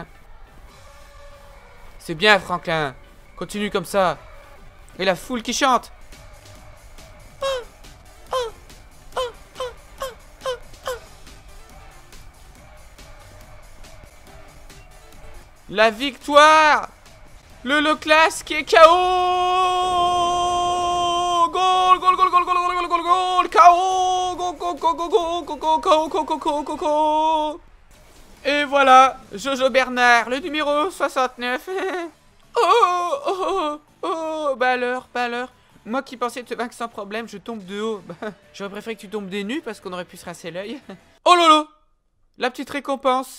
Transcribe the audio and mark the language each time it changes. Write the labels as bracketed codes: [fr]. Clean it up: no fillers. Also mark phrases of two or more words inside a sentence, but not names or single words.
[fr] C'est bien Franklin. Continue comme ça. Et la foule qui chante. La victoire. Le Loclas qui est KO. [en] Goal, goal, goal, goal, goal, goal, goal, KO. Go, go, go, go, go, go, go, go, go, go, go, go, go. [fr] Et voilà, Jojo Bernard, le numéro 69. Oh, oh, oh, oh, bah alors. Moi qui pensais te vaincre sans problème, je tombe de haut. Bah, j'aurais préféré que tu tombes des nues parce qu'on aurait pu se rincer l'œil. Oh lolo, la petite récompense.